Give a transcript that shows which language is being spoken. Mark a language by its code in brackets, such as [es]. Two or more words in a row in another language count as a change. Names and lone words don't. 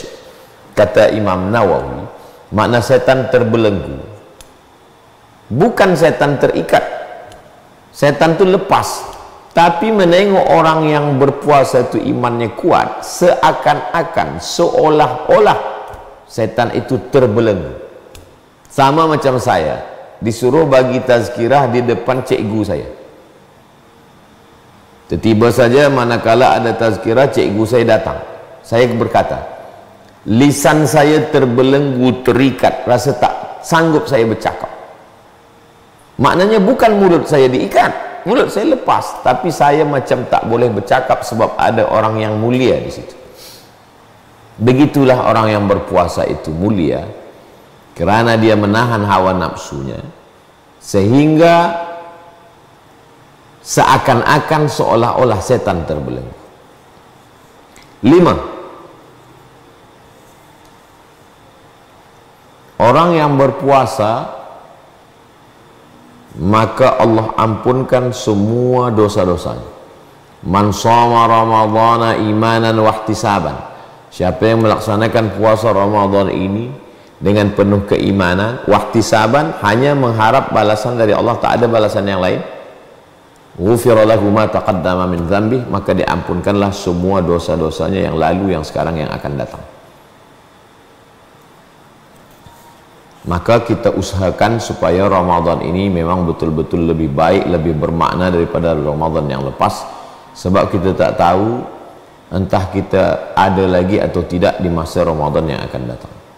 [ms] Kata Imam Nawawi, makna setan terbelenggu. Bukan setan terikat. Setan itu lepas. Tapi menengok orang yang berpuasa itu imannya kuat, seakan-akan, seolah-olah setan itu terbelenggu. Sama macam saya, disuruh bagi tazkirah di depan cikgu saya. Tiba saja manakala ada tazkirah, cikgu saya datang. Saya berkata, lisan saya terbelenggu, terikat, rasa tak sanggup saya bercakap. Maknanya bukan mulut saya diikat, mulut saya lepas, tapi saya macam tak boleh bercakap sebab ada orang yang mulia di situ. Begitulah orang yang berpuasa itu mulia kerana dia menahan hawa nafsunya, sehingga seakan-akan seolah-olah setan terbelenggu. 5. Orang yang berpuasa, maka Allah ampunkan semua dosa-dosanya. [ar] من صام رمضان إيمانا واحتسابا, [ms] siapa yang melaksanakan puasa Ramadan ini dengan penuh keimanan, [ar] واحتسابا, [ms] hanya mengharap balasan dari Allah, tak ada balasan yang lain, [ar] غفر له ما تقدم من ذنبي, [ms] maka diampunkanlah semua dosa-dosanya yang lalu, yang sekarang, yang akan datang. Maka kita usahakan supaya Ramadan ini memang betul-betul lebih baik, lebih bermakna daripada Ramadan yang lepas, sebab kita tak tahu entah kita ada lagi atau tidak di masa Ramadan yang akan datang.